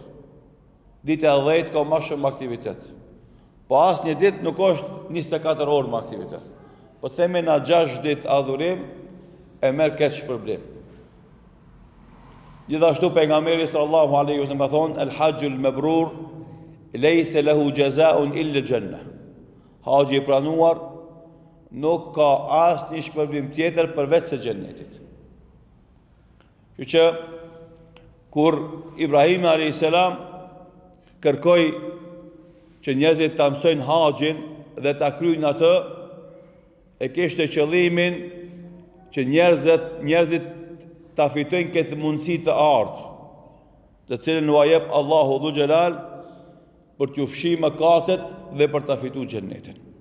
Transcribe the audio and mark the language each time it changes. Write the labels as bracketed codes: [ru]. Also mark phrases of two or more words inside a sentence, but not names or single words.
[sq] Dita e 10 ka më shumë aktivitet. Po asnjë ditë nuk është 24 orë më aktivitet. Po themi na 6 ditë adhurim e merr këtë shpërblim. Gjithashtu pejgamberi [ar] صلى الله عليه وسلم [sq] ka thonë: [ar] "الحج المبرور ليس له جزاء إلا الجنة." [sq] Haxhi i pranuar nuk ka asnjë shpërblim tjetër përveç se xhennetit. Kështu që kur Ibrahim [ar] عليه السلام [sq] kërkoi që njerëzit ta mësojnë haxhin dhe ta kryejnë atë, e kishte qëllimin që njerëzit ta fitojnë këtë mundësi të ardhë, të cilën u jep Allahu [ar] ذو الجلال [sq] për t'u fshirë mëkatet dhe për ta fituar xhennetin.